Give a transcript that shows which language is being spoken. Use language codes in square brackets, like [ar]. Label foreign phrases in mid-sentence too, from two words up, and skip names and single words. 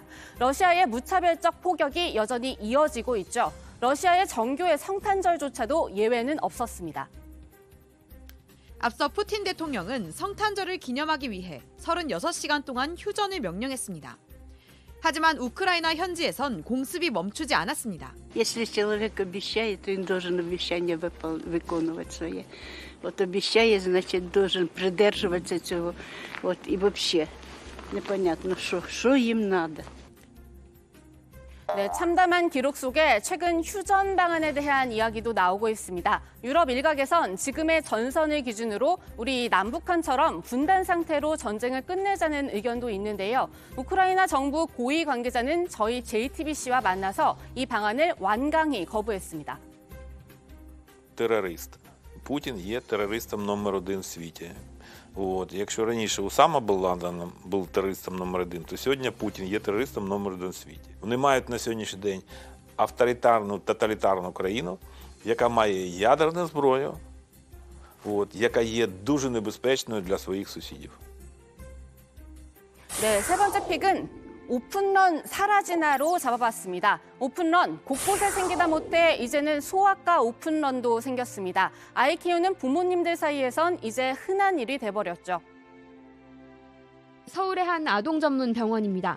[ko] 러시아의 무차별적 포격이 여전히 이어지고 있죠. 러시아의 정교의 성탄절조차도 예외는 없었습니다. 앞서 푸틴 대통령은 성탄절을 기념하기 위해 36시간 동안 휴전을 명령했습니다. 하지만 우크라이나 현지에선 공습이 멈추지 않았습니다. [ru] Если человек обещает, то он должен обещание выполнять свои. Вот обещает, значит, должен придерживаться этого. Вот и вообще непонятно, что им надо. [ko] 네, 참담한 기록 속에 최근 휴전 방안에 대한 이야기도 나오고 있습니다. 유럽 일각에선 지금의 전선을 기준으로 우리 남북한처럼 분단 상태로 전쟁을 끝내자는 의견도 있는데요. 우크라이나 정부 고위 관계자는 저희 JTBC와 만나서 이 방안을 완강히 거부했습니다. [uk] Терорист. Путін є терористом номер один в світі. От. Якщо раніше Усама бен Ладен був терористом номер один, то сьогодні Путін є терористом номер один в світі. Вони мають на сьогоднішній день авторитарну, тоталітарну країну, яка має ядерну зброю, от, яка є дуже небезпечною для своїх сусідів. [ko] 네, 세 번째 픽은 오픈런 사라지나로 잡아봤습니다. 오픈런, 곳곳에 생기다 못해 이제는 소아과 오픈런도 생겼습니다. 아이 키우는 부모님들 사이에선 이제 흔한 일이 돼버렸죠. 서울의 한 아동 전문 병원입니다.